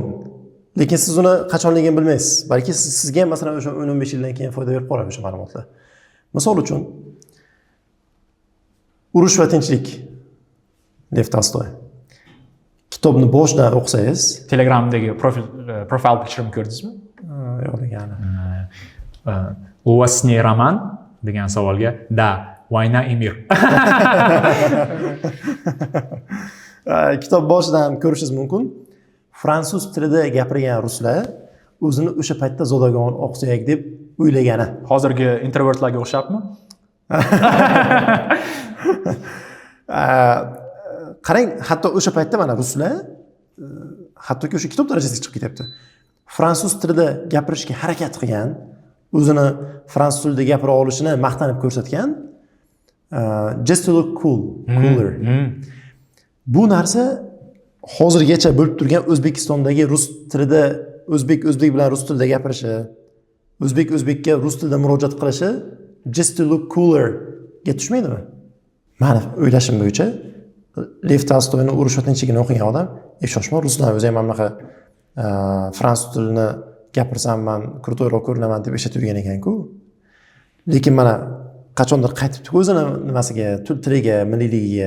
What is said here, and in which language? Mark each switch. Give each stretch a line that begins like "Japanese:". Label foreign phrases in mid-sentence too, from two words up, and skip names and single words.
Uzbek: Lekin siz uni qachonligini bilmaysiz. Balki sizga ham masalan o'sha 10-15 yildan keyin foyda berib qoladi o'sha ma'lumotlar. Misol uchun Urush va tinchlik. Lev Tolstoy. Kitobni boshidan o'qisangiz, Telegramdagi profil picture'imni ko'rdingizmi? yo'q degani.
Russian: У вас не роман
Uzbek: degan savolga
Russian: da, Vayna и мир.
Uzbek: Kitob boshidan ko'rishingiz mumkin. Fransuz tilida gapirgan ruslar o'zini o'sha paytda zodagon o'qisak deb o'ylagani. Hozirgi introvertlarga o'xshabmi? Qarang, hatto o'sha paytda mana ruslar hattoki o'sha kitob darajasiga chiqib ketyapti. Fransuz tilida gapirishga harakat qilgan, o'zini fransuz tilida gapira olishini maqtanib ko'rsatgan.
English: Just to look cooler.
Uzbek: Bu narsa hozirgacha bo'lib turgan O'zbekistondagi rus tilida o'zbek bilan rus tilida gapirishi, o'zbekka rus tilida murojaat qilishi
English: just to look cooler
Uzbek: ga tushmaydimi? Meni o'ylashim bo'yicha Lev Tolstoyning Urush va tinchligini o'qigan odam, shoshma ruslar o'zi ham mamlaqa fransuz tilini gapirsam men krutoyroq ko'rinaman deb eshitib yurgan ekan-ku. Lekin mana qachondir qaytibdi o'zini nimasiga, tiliga, milliyligiga.